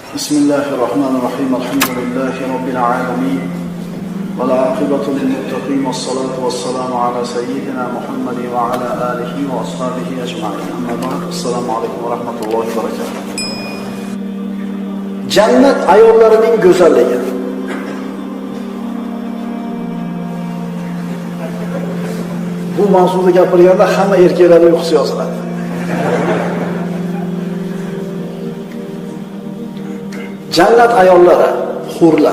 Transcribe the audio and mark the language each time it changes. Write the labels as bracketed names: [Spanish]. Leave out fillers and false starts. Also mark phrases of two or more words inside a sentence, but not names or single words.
[Arabic] بسم الله الرحمن الرحيم. الحمد لله رب العالمين. والعاقبة للمتقين والصلاة والسلام على سيدنا محمد وعلى آله وأصحابه أجمعين. أما بعد. السلام عليكم ورحمة الله وبركاته. [Uzbek] Jannat ayollarining go'zalligi. Bu mavzuda gapirganda hamma erkaklarning uyqusi yoziladi. Jannat ayollari, hurlar.